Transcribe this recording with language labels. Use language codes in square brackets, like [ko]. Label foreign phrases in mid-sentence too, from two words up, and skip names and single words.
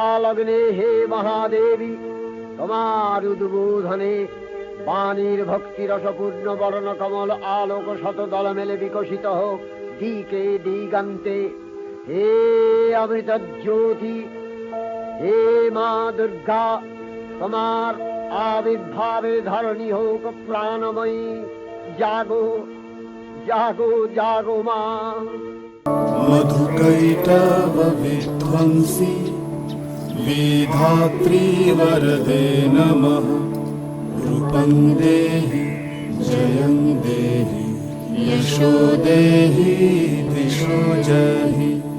[bn] লগ্নে হে মহাদেবী তোমার উদ্বোধনে বাণীর ভক্তি রসপূর্ণ বরণ কমল আলোক শত দল মেলে বিকশিত হোক দিকে দিগান্তে। হে অমৃত জ্যোতি, হে মা দুর্গা, তোমার আবির্ভাবে ধরণী হোক প্রাণময়ী। জাগো জাগো জাগো মা। [sa] मधुकैटव विध्वंसी विधात्री वरदे नमः। रूपं देहि जयं देहि यशो देहि दिशो जहि।